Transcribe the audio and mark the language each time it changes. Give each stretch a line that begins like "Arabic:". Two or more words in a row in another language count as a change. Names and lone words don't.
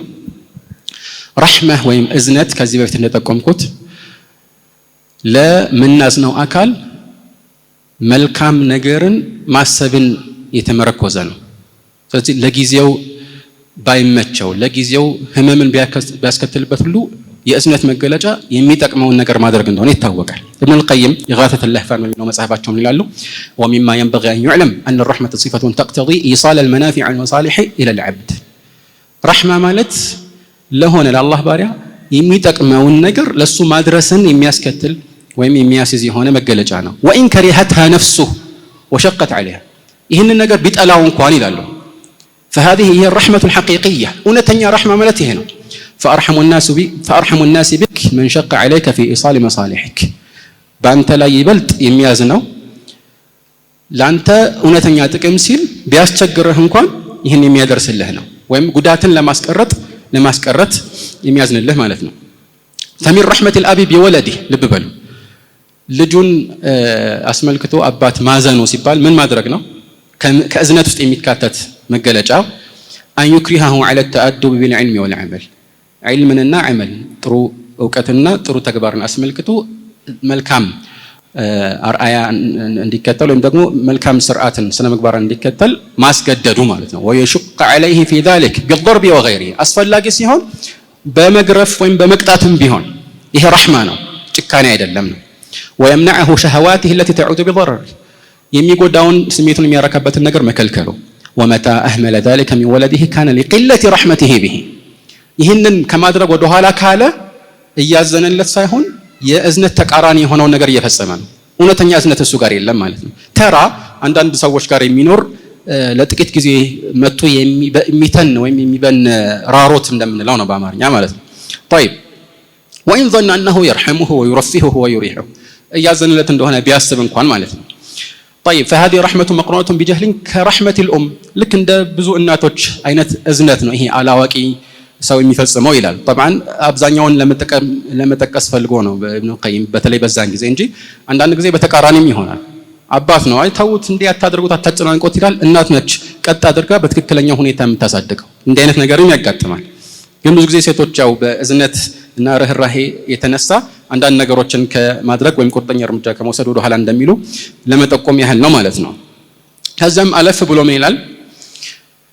Amharic: ረሕመህ ወይም እዝነት ከዚህ በፊት እንደጠቆምኩት ለምናዝነው አካል መልካም ነገርን ማሰብን የተመረኮዘ ነው። ስለዚህ ለጊዜው ባይመቸው ለጊዜው ህመምን ቢያስከትልበት ሁሉ የእዝነት መገለጫ የሚጠቅመውን ነገር ማድረግ እንደሆነ ይታወቃል። ኢብኑ አልቀይም ኢጋተተ ለህፋን ነው መጽሐፋቸው ይላሉ
Arabic: ومما ينبغي أن يعلم أن الرحمة صفة تقتضي إيصال المنافع والمصالح إلى العبد رحمة
Amharic: ማለት ለሆነ ለአላህ ባሪያ የሚጠቅመውን ነገር ለሱ ማድረስን የሚያስከትል ወይም የሚያስይዝ የሆነ መገለጫ ነው።
Arabic: وإن كرهتها نفسه وشقت عليها
Amharic: ይህንን ነገር ቢጠላው እንኳን ይላሉ
Arabic: فهذه هي الرحمة الحقيقية
Amharic: እውነተኛ ረሕማ ማለት ይሄ ነው።
Arabic: فأرحم الناس بك من شق عليك في إيصال مصالحك
Amharic: በአንተ ላይ ይበልጥ የሚያዝነው ለአንተ እውነተኛ ጥቅም ሲል ቢያስቸግርህ እንኳን ይህን የሚያደርስልህ ነው፣ ወይም ጉዳትን ለማስቀረት የሚያዝንልህ ማለት ነው።
Arabic: فمن رحمة الأب بولده
Amharic: ልብ በሉ ልጁን አስመልክቶ አባት ማዘኑ ሲባል ምን ማድረግ ነው? ከእዝነት ውስጥ የሚካተት መገለጫ
Arabic: أن يكرهه على التأدب بالعلم والعمل علمنا عمل
Amharic: ጥሩ እውቀትና ጥሩ ተግባርን አስመልክቶ መልካም አርአያ እንዲከተል ወይም ደግሞ መልካም ስርዓትን ስነ ምግባርን እንዲከተል ማስገደዱ ማለት ነው።
Arabic: ويشق عليه في ذلك بالضرب وغيره
Amharic: አስፈላጊ ሲሆን በመግረፍ ወይም በመቅጣትም ቢሆን ይሄ ረሕማ ነው፣ ጭካኔ አይደለም ነው። ويمنعه
Arabic: شهواته التي تعود بضرر
Amharic: የሚጎዳውን ስሜቱን የሚያረካበትን ነገር መከልከሉ
Arabic: ومتى أهمل ذلك من ولده كان لقلة رحمته به
Amharic: ይህንን ከማድረግ ወደ ኋላ ካለ እያዘነለት ሳይሆን የእዝነት ተቃራኒ የሆነውን ነገር እየፈጸመ ነው። እውነተኛ እዝነት እሱ ጋር የለም ማለት ነው። ተራ አንዳንድ ሰዎች ጋር የሚኖር ለጥቂት ጊዜ መጥቶ የሚተን ወይም የሚበን ራሮት እንደምንለው ነው በአማርኛ ማለት ነው።
Arabic: طيب وإن ظن أنه يرحمه ويرفهه ويريحه
Amharic: እያዘነለት እንደሆነ ቢያስብ እንኳን ማለት ነው።
Arabic: طيب فهذه رحمة مقرونة بجهل كرحمة الأم
Amharic: ልክ እንደ ብዙ እናቶች አይነት እዝነት ነው ይሄ አላዋቂ ሰው የሚፈጽመው ይላል። طبعا አብዛኛውን ለመጠቀስ ፈልጎ ነው ኢብኑ ቀይም በተለይ በዛን ጊዜ እንጂ አንዳንድ ጊዜ በተቃራኒም ይሆናል። አባት ነው አይተውት እንዲህ አታድርጉት አታጨናንቁት ይላል። እናት ነች ቀጥ አድርጋ በትክክለኛ ሁኔታ የምታሳድገው። እንዲህ አይነት ነገርም ያጋጥማል። ግን ብዙ ጊዜ ሴቶች ያው በእዝነት እና ርህራሄ የተነሳ አንዳንድ ነገሮችን ከማድረግ ወይም ቁርጠኛ እርምጃ ከመውሰድ ወደ ኋላ እንደሚሉ ለመጠቆም ያህል ነው ማለት ነው። ከዛም አለፍ ብሎ ምን ይላል?